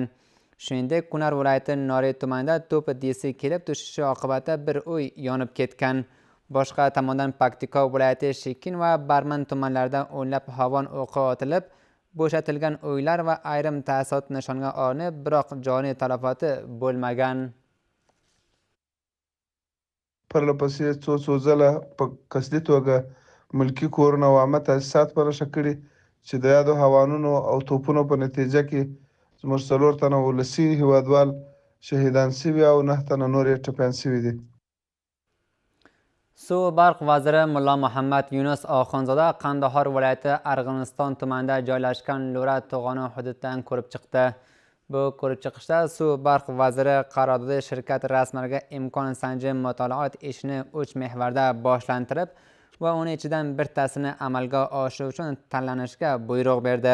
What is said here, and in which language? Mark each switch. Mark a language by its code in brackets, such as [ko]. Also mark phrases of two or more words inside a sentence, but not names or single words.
[uz] Shuningdek, Kunar viloyati Nori tumanida to'p desi kelib tushishi oqibatida bir uy yonib ketgan. Boshqa tomondan Paktika viloyati Shekin va Barman tumanlarida o'nlab havon o'qi otilib, bo'shatilgan uylar va ayrim ta'sirot nishonga olinib, biroq joniy talafoti bo'lmagan. [ps] پرلپسې څو ځله په قصدي توګه ملکي کورونه او عامه تاسیسات پرشه کړي چې د یادو هوانونو او توپونو په نتیجه کې زموږ 4 تنه ولسي هیوادوال شهیدان شوي او 9 تنه نور یې ټپیان شوي دي. [uz] Suv barq vaziri Mulla Muhammad Yunus Oxunzoda Qandahor viloyati Arg'uniston tumanida joylashgan Lura to'g'oni hududidan ko'rib chiqdi. Bu ko'rib chiqishda suv barq vaziri qararodagi shirkat rasmlariga imkon sanji mutolaat ishini 3 mahvarda boshlantirib va uning ichidan birtasini amalga oshirish uchun tanlanishga buyruq berdi.